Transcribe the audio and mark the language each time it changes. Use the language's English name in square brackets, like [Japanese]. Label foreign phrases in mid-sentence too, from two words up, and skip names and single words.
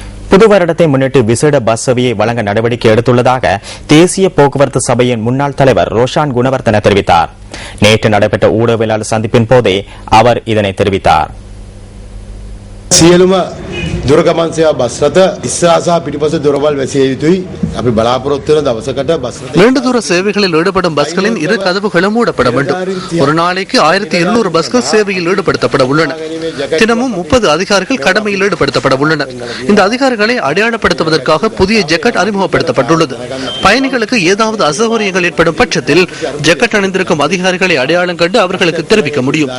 [Tamil] புது வருடத்தை முன்னிட்டு விசேட பஸ் சேவையை வழங்க நடவடிக்கை எடுத்துள்ளதாக தேசிய போக்குவரத்து சபையின் முன்னாள் தலைவர் ரோஷான் குணவர்தன தெரிவித்தார். நேற்று நடைபெற்ற ஊடகவியலாளர் சந்திப்பின் போதே அவர் இதனை தெரிவித்தார். [Sinhala] සියලුම දුරගමන් සේවා බස් රථ ඉස්සරහා සහ පිටිපස දොරවල් වැසිය යුතුයි. අපි බලාපොරොත්තු වෙන දවසකට බස් රථ [Tamil] நீண்ட தூர சேவைகளில் ஈடுபடும் பஸ்களின் இரு கதவுகளும் மூடப்பட வேண்டும். ஒரு நாளைக்கு 1200 பஸ்கள் சேவையில் ஈடுபடுத்தப்பட உள்ளன. தினமும் 30 அதிகாரிகள் கடமையில் ஈடுபடுத்தப்பட உள்ளனர். இந்த அதிகாரிகளை அடையாளப்படுத்துவதற்காக புதிய ஜெக்கெட் அறிமுகப்படுத்தப்பட்டுள்ளது. பயணிகளுக்கு ஏதாவது அசௌகரியங்கள் ஏற்படும் பட்சத்தில் ஜெக்கெட் அணிந்திருக்கும் அதிகாரிகளை அடையாளம் கண்டு அவர்களுக்கு தெரிவிக்க முடியும்.